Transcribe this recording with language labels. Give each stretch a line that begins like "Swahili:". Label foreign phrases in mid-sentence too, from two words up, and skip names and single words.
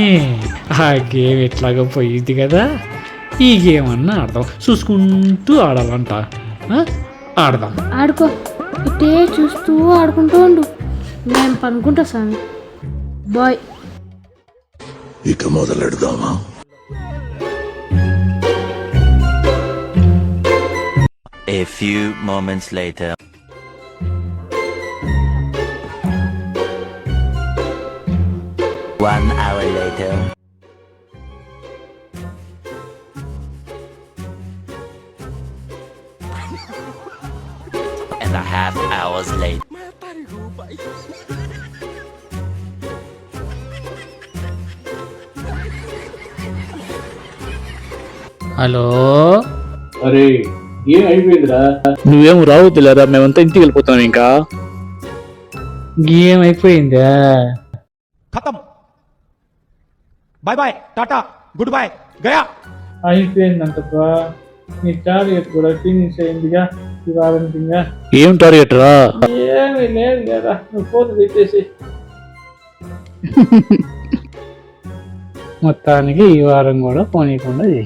Telugu: ఆ గేమ్ ఎట్లాగో పోయింది కదా, ఈ గేమ్ అన్నా ఆడదాం. చూసుకుంటూ ఆడాలంట. ఆడదాం. ఆడుకో, ఇటే చూస్తూ ఆడుకుంటూ ఉండు. నేను పనుకుంటా స్వామి. బాయ్. ఇక మొదలెడదామా?
English: A few moments later. One hour later. And a half hours later.
Telugu: హలో, అరే ఏం అయిపోయిందిరా? నువ్వేం రావద్దులేరా, మేమంతా ఇంటికి వెళ్ళిపోతాం. ఇంకా గేమ్ అయిపోయిందా?
Hindi: खत्म,
English: bye bye,
Hindi: टाटा,
English: good bye,
Hindi: गया.
Telugu: అయిపోయిందంటప్పా. నీ టార్గెట్ కూడా ఫినిష్ అయిందిగా ఈ వారంగా. ఏం టార్గెట్ రా? ఏమీ లేదు కదా, నువ్వు ఫోన్ పెట్టేసి. మొత్తానికి ఈ వారం కూడా పోనీయకుండా చేసి.